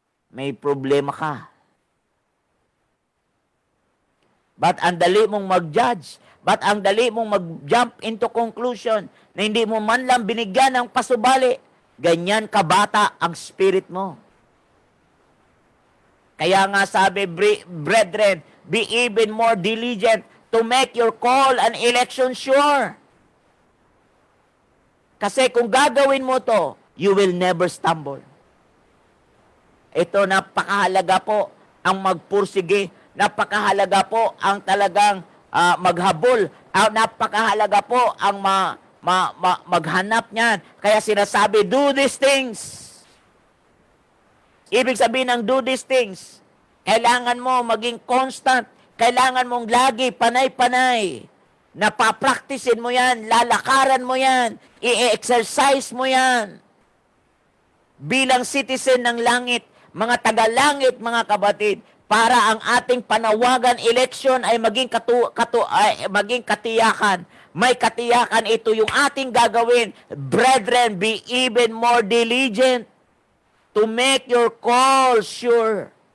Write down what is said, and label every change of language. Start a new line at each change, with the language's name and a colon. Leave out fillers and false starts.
Filipino: May problema ka. Ba't ang dali mong mag-judge? Ba't ang dali mong mag-jump
English: into conclusion
Filipino: na hindi mo man lang binigyan ng pasubali? Ganyan kabata ang spirit mo. Kaya nga sabi,
English: brethren, be even more diligent to make your call and election sure.
Filipino: Kasi kung gagawin mo to,
English: you will never stumble.
Filipino: Ito, napakahalaga po ang magpursige. Napakahalaga po ang talagang maghabol. Napakahalaga po ang maghanap niyan. Kaya sinasabi,
English: do these things.
Filipino: Ibig sabihin ng do these things, kailangan mo maging constant. Kailangan mong lagi panay-panay. Napapraktisin mo yan, lalakaran mo yan, i-exercise mo yan. Bilang citizen ng langit, mga taga-langit, mga kabatid, para ang ating panawagan election ay maging maging katiyakan. May katiyakan, ito yung ating gagawin.
English: Brethren, be even more diligent to make your call sure.